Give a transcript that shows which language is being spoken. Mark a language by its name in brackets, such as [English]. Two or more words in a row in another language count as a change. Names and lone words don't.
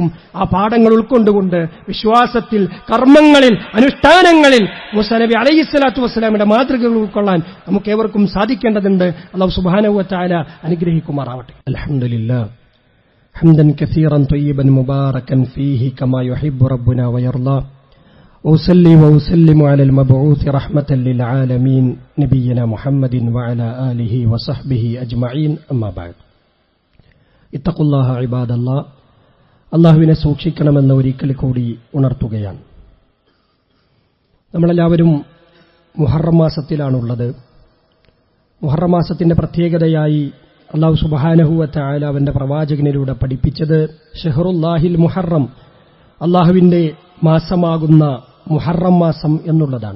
[Malayalam] ആ പാഠങ്ങൾ ഉൾക്കൊണ്ടുകൊണ്ട് വിശ്വാസത്തിൽ, കർമ്മങ്ങളിൽ, അനുഷ്ഠാനങ്ങളിൽ മൂസ നബി [Arabic] عليه الصلاة والسلام [Malayalam] മാതൃകകൾ ഉൾക്കൊള്ളാൻ നമുക്ക് ഏവർക്കും സാധിക്കേണ്ടതുണ്ട്. [Arabic] الله سبحانه وتعالى അനുഗ്രഹിക്കുമാറാവട്ടെ. الحمد لله حمدا كثيرا طيبا مباركا فيه كما يحب ربنا ويرضى. وأصلي وأسلم على المبعوث رحمة للعالمين نبينا محمد وعلى آله وصحبه أجمعين أما بعد. اتقوا الله عباد الله. [Malayalam] അല്ലാഹുവിനെ സൂക്ഷിക്കണമെന്ന ഒരിക്കൽ കൂടി ഉണർത്തുകയാണ്. നമ്മളെല്ലാവരും മുഹറം മാസത്തിലാണുള്ളത്. മുഹറം മാസത്തിന്റെ പ്രത്യേകതയായി അല്ലാഹു [Arabic] سبحانه وتعالى [Malayalam] അവന്റെ പ്രവാചകനിലൂടെ പഠിപ്പിച്ചത് [Arabic] شهر الله المحرم, [Malayalam] അല്ലാഹുവിന്റെ മാസമാകുന്ന മുഹറം മാസം എന്നുള്ളതാണ്.